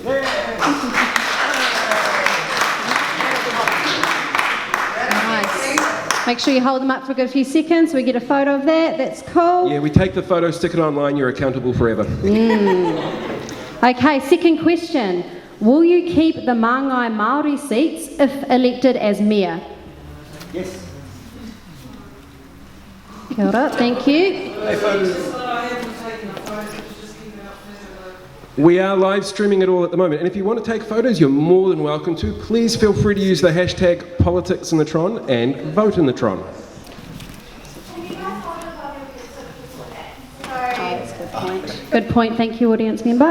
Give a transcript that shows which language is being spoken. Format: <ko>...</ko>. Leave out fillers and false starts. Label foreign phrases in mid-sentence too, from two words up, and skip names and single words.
<en>Nice. Make sure you hold them up for a good few seconds so we get a photo of that. That's cool. Yeah, we take the photo, stick it online, you're accountable forever. Okay, second question. Will you keep the</en> <mi>Māngai Māori</mi> <en>seats if elected as mayor? Yes.</en> <mi>Kia ora,</mi> <en>thank you. We are live streaming it all at the moment, and if you want to take photos, you're more than welcome to. Please feel free to use the hashtag Politics In The Tron and vote in the Tron. Good point, thank you, audience member.</en>